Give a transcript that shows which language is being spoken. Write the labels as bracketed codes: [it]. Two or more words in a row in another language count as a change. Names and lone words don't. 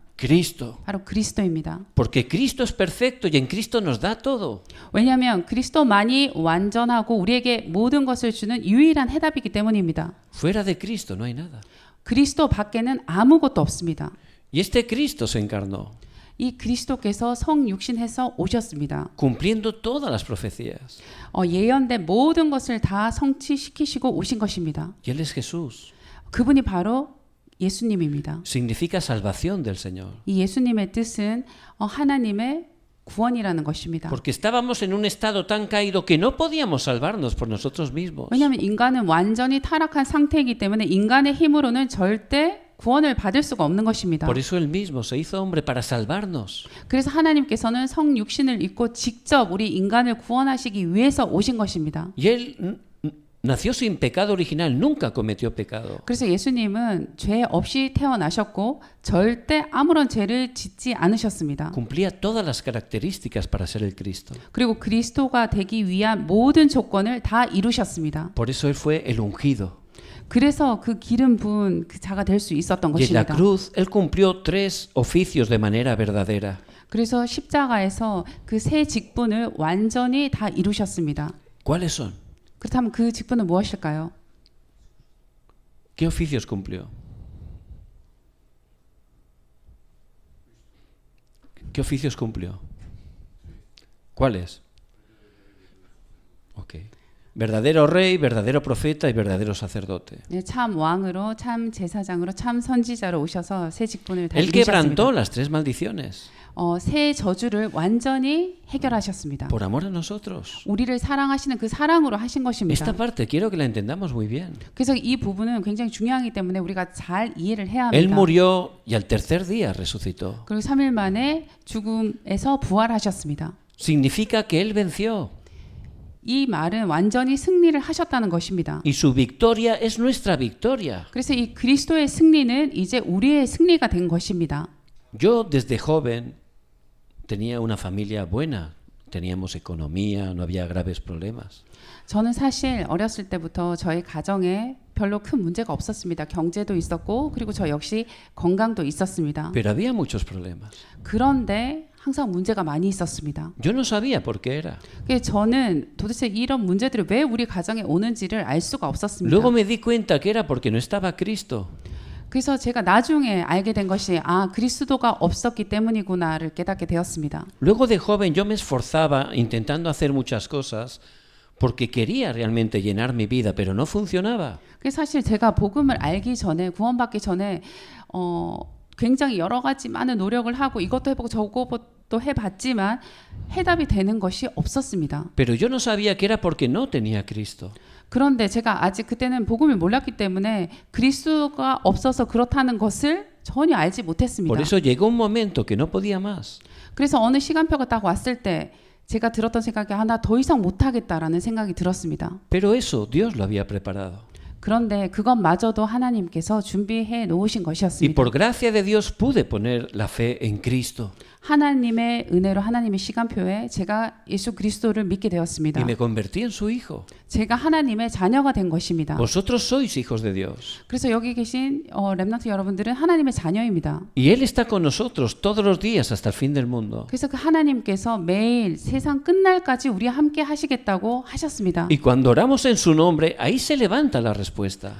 [es] Cristo. [ko] 바로 그리스도입니다. [es] Porque Cristo es perfecto y en Cristo nos da todo. [ko] 왜냐하면 그리스도만이 완전하고 우리에게 모든 것을 주는 유일한 해답이기 때문입니다. [es] Fuera de Cristo no hay nada. [ko] 그리스도 밖에는 아무것도 없습니다. [es] Y este Cristo se encarnó, [ko] 이 그리스도께서 성육신해서 오셨습니다. [es] cumpliendo todas las profecías. [ko] 예언된 모든 것을 다 성취시키시고 오신 것입니다. [es] Y Él es Jesús. [ko] 그분이 바로 예수님입니다. [es] Significa salvación del Señor. [ko] 이 예수님의 뜻은 하나님의 구원이라는 것입니다. [es] Porque estábamos en un estado tan caído que no podíamos salvarnos por nosotros mismos. [ko] 왜냐하면 인간은 완전히 타락한 상태이기 때문에 인간의 힘으로는 절대 구원을 받을 수가 없는 것입니다. [es] Por eso Él mismo se hizo hombre para salvarnos. [ko] 그래서 하나님께서는 성육신을 입고 직접 우리 인간을 구원하시기 위해서 오신 것입니다. [es] Y Él nació sin pecado original, nunca cometió pecado. [ko] 그래서 예수님은 죄 없이 태어나셨고 절대 아무런 죄를 짓지 않으셨습니다. [es] Cumplía todas las características para ser el Cristo. [ko] 그리고 그리스도가 되기 위한 모든 조건을 다 이루셨습니다. [es] Por eso Él fue el ungido. [ko] 그래서 그 기름 부은 그 자가 될 수 있었던 [es] Y en la [ko] 것입니다. [es] cruz Él cumplió 3 oficios de manera verdadera. [ko] 그래서 십자가에서 그 세 직분을 완전히 다 이루셨습니다. [es] ¿Cuáles son? [ko] 그렇다면 그 직분은 무엇일까요? [es] ¿Qué oficios cumplió? ¿Qué oficios cumplió? ¿Cuáles? Ok. Verdadero rey, verdadero profeta y verdadero sacerdote. [ko] 네, 참 왕으로, 참 제사장으로, 참 선지자로 오셔서 세 직분을 다 [es] Él [ko] 이루셨습니다. [es] quebrantó las 3 maldiciones [ko] 세 저주를 완전히 해결하셨습니다. [es] por amor a nosotros. [ko] 우리를 사랑하시는 그 사랑으로 하신 것입니다. [es] Esta parte quiero que la entendamos muy bien. [ko] 그래서 이 부분은 굉장히 중요하기 때문에 우리가 잘 이해를 해야 [es] Él [ko] 합니다. [es] murió y al tercer día resucitó. [ko] 그리고 3일 만에 죽음에서 부활하셨습니다. [es] Significa que Él venció [ko] 이 말은 완전히 승리를 하셨다는 것입니다. [es] y su victoria es nuestra victoria. [ko] 그래서 이 그리스도의 승리는 이제 우리의 승리가 된 것입니다. [es] Yo desde joven tenía una familia buena, teníamos economía, no había graves problemas. [ko] 저는 사실 어렸을 때부터 저희 가정에 별로 큰 문제가 없었습니다. 경제도 있었고 그리고 저 역시 건강도 있었습니다. [es] Pero había muchos problemas. [ko] 그런데 항상 문제가 많이 있었습니다. [es] Yo no sabía por qué era. [ko] 그래서 저는 도대체 이런 문제들이 왜 우리 가정에 오는지를 알 수가 없었습니다. [es] Luego me di cuenta que era porque no estaba Cristo. [ko] 그래서 제가 나중에 알게 된 것이 그리스도가 없었기 때문이구나를 깨닫게 되었습니다. [es] Luego de joven yo me esforzaba intentando hacer muchas cosas porque quería realmente llenar mi vida, pero no funcionaba. [ko] 그래서 사실 제가 복음을 알기 전에 구원받기 전에 굉장히 여러 가지 많은 노력을 하고 이것도 해보고 저것도 해봤지만 해답이 되는 것이 없었습니다. [es] Pero yo no sabía que era porque no tenía Cristo. [ko] 그런데 제가 아직 그때는 복음을 몰랐기 때문에 그리스도가 없어서 그렇다는 것을 전혀 알지 못했습니다. [es] Por eso llegó un momento que no podía más. [ko] 그래서 어느 시간표가 딱 왔을 때 제가 들었던 생각이 나 더 이상 못하겠다라는 생각이 들었습니다. [es] Pero eso Dios lo había preparado. [ko] 그런데 그것마저도 하나님께서 준비해 놓으신 [es] Y [ko] 것이었습니다. [es] por gracia de Dios pude poner la fe en Cristo. [ko] 하나님의 은혜로 하나님의 시간표에 제가 예수 그리스도를 믿게 되었습니다. [es] Y me convertí en su hijo. [ko] 제가 하나님의 자녀가 된 것입니다. [es] Vosotros sois hijos de Dios. [ko] 그래서 여기 계신 렘넌트 여러분들은 하나님의 자녀입니다. [es] Y Él está con nosotros todos los días hasta el fin del mundo. [ko] 그래서 그 하나님께서 매일 세상 끝날까지 우리와 함께 하시겠다고 하셨습니다. [es] Y cuando oramos en su nombre, ahí se levanta la respuesta.